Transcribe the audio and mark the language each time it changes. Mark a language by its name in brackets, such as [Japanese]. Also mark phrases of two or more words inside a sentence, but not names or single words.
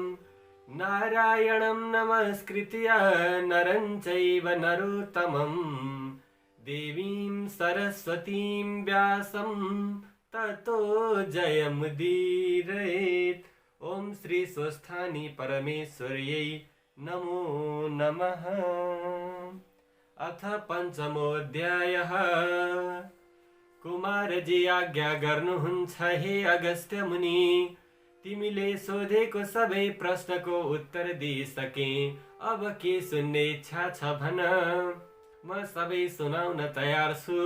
[Sanskrit] नारायणं नमस्कृत्य नरं चैव नरोत्तमम् देवीं सरस्वतीं व्यासं ततो जयमुदीरयेत्। ओम श्री स्वस्थानी परमेश्वर्यै नमो नमः। अथ पञ्चमोऽध्यायः। [Nepali] कुमारजी आज्ञा गर्नुहुन्छ हे अगस्त्य मुनि, तिमीले सोधेको सबै प्रश्नको उत्तर दिइसके, अब के सुन्ने इच्छा छ भन, म सबै सुनाउन तयार छु।